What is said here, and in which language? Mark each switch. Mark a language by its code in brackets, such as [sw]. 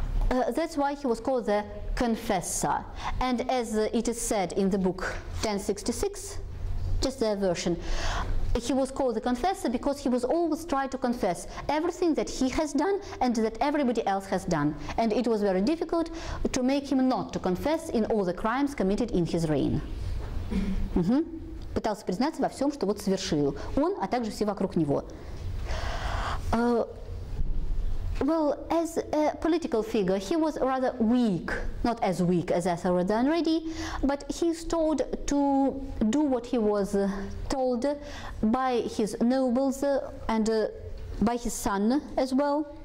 [en] That's why he was called the Confessor. And as it is said in the book 1066, just their version, he was called the Confessor because he was always trying to confess everything that he has done and that everybody else has done. And it was very difficult to make him not to confess in all the crimes committed in his reign. [ru] Пытался признаться во всем, что вот совершил он, а также все вокруг него. [en] Well, as a political figure, he was rather weak, not as weak as Ethelred the Unready, but he's told to do what he was told by his nobles and by his son as well.